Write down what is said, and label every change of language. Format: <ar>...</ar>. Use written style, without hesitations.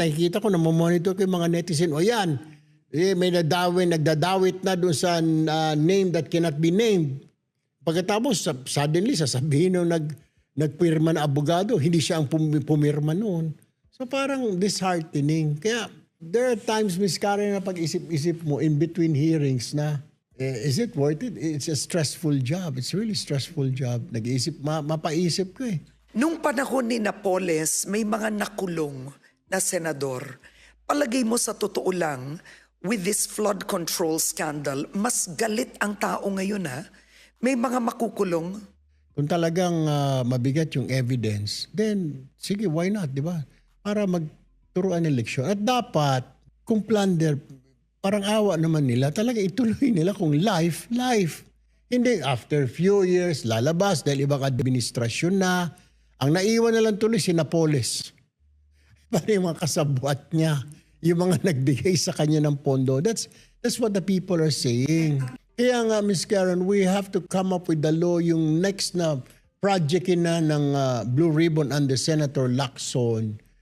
<tl>Nakikita ko, namomonitor ko yung mga netizen. O yan, may nagdadawit na doon sa name that cannot be named. Pagkatapos, suddenly, sasabihin nung nagpirma na abogado, hindi siya ang pumirma noon. So parang disheartening. Kaya</tl> <en>there are times,</en> <tl>Ms.</tl> <en>Karen,</en> <tl>na pag-isip-isip mo</tl> <en>in between hearings na, is it worth it? It's a stressful job. It's really stressful job.</en> <tl>Nag-iisip, mapaisip ko eh. Nung panahon ni Napoles, may mga nakulong na senador. Palagay mo sa totoo lang,</tl> <en>with this flood control scandal,</en> <tl>mas galit ang tao ngayon ha? May mga makukulong. Kung talagang mabigat yung evidence, then sige,</tl> <en>why not,</en> <tl>di ba? Para magturuan ng leksyon. At dapat, kung plunder, parang awa naman nila, talaga ituloy nila kung life. Hindi</tl> <en>after few years,</en> <tl>lalabas dahil ibang administrasyon na. Ang naiwan na lang tuloy si Napoles. Parang yung mga kasabwat niya, yung mga nagbigay sa kanya ng pondo.</tl> <en>That's what the people are saying. Kaya nga, Ms. Karen, we have to come up with the law,</en> <tl>yung next na project na ng</tl> <en>Blue Ribbon under Senator Lacson.</en>